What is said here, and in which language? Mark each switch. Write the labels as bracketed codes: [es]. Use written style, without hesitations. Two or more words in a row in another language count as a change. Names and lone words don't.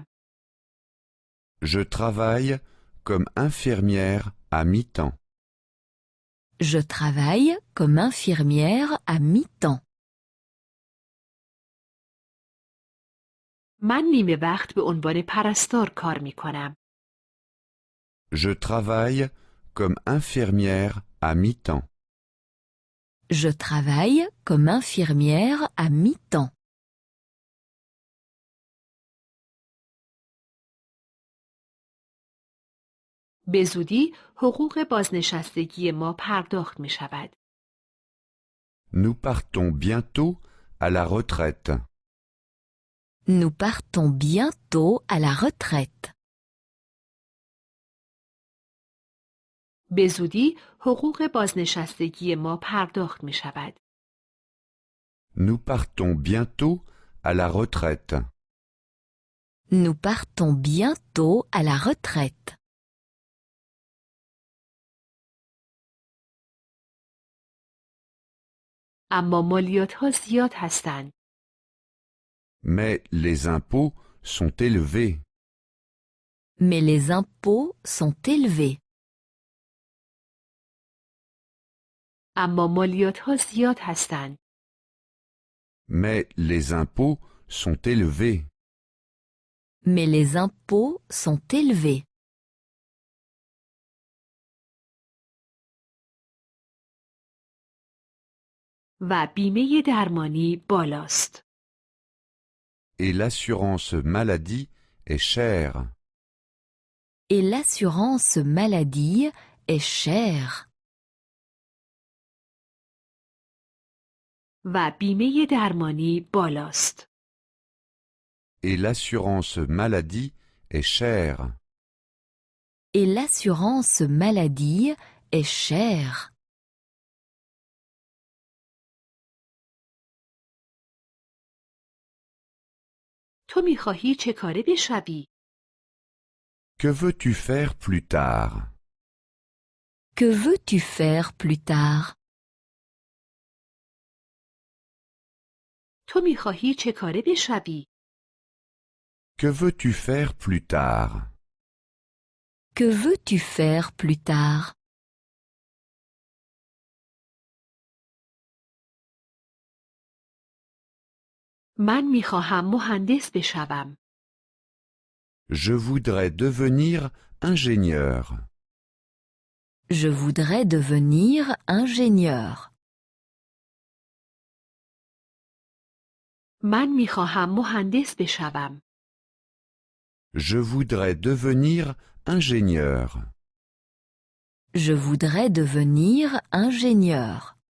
[fr] Je travaille comme infirmière à mi-temps. Je travaille comme infirmière à mi-temps. [fa] من نیمه وقت به عنوان پرستار کار می کنم. [fr] Je travaille comme infirmière à mi-temps. Je travaille comme infirmière à mi-temps. [fa] به زودی حقوق بازنشستگی ما پرداخت می شود. [fr] Nous partons bientôt à la retraite. Nous partons bientôt à la retraite. [fa] به زودی حقوق بازنشستگی ما پرداخت می شود. [fr] Nous partons bientôt à la retraite. Nous partons bientôt à la retraite. [fa] اما مالیات ها زیاد هستند. [fr] Mais les impôts sont élevés. Mais les impôts sont élevés. [fa] اما مالیات ها زیاد هستند. [fr] Mais les impôts sont élevés. Mais les impôts sont élevés. [fa] و بیمه درمانی بالاست. [fr] Et l'assurance maladie est chère. Et l'assurance maladie est chère. [fa] و بیمه درمانی بالاست. [fr] Et l'assurance maladie est chère. Et l'assurance maladie est chère. [fa] تو میخواهی چه کاره بشوی؟ [fr] Que veux-tu faire plus tard? Que veux-tu faire plus tard? [fa] تو میخواهی چه کاره بشوی؟ [fr] Que veux-tu faire plus tard? Que veux-tu faire plus tard? [fa] من میخواهم مهندس بشوم. [fr] Je voudrais devenir ingénieur. Je voudrais devenir ingénieur. [fa] من میخواهم مهندس بشوم. [fr] Je voudrais devenir ingénieur. Je voudrais devenir ingénieur.